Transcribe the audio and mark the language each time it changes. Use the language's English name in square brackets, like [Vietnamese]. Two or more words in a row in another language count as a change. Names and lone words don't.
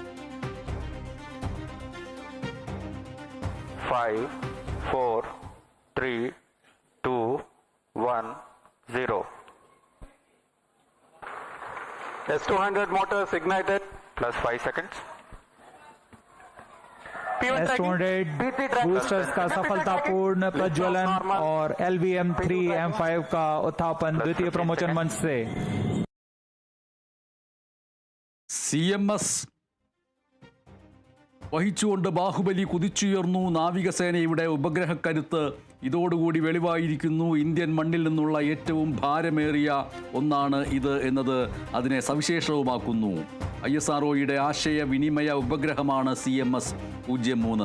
[English] 5, 4, 3, 2, 1, 0. S200 motors ignited plus 5 seconds. [Hindi] S200 बूस्टर्स का सफलतापूर्ण प्रज्वलन और LVM-3 M5 का उत्थापन द्वितीय प्रमोचन मंच से. [Malayalam] CMS വഹിച്ചുകൊണ്ട് ബാഹുബലി കുതിച്ചുയർന്നു. നാവികസേനയുടെ ഉപഗ്രഹക്കരുത്ത് ഇതോടുകൂടി വെളിവായിരിക്കുന്നു. ഇന്ത്യൻ മണ്ണിൽ നിന്നുള്ള ഏറ്റവും ഭാരമേറിയ ഒന്നാണ് ഇത് എന്നത് അതിനെ സവിശേഷവുമാക്കുന്നു. ISROയുടെ ആശയവിനിമയ ഉപഗ്രഹമാണ് CMS-03.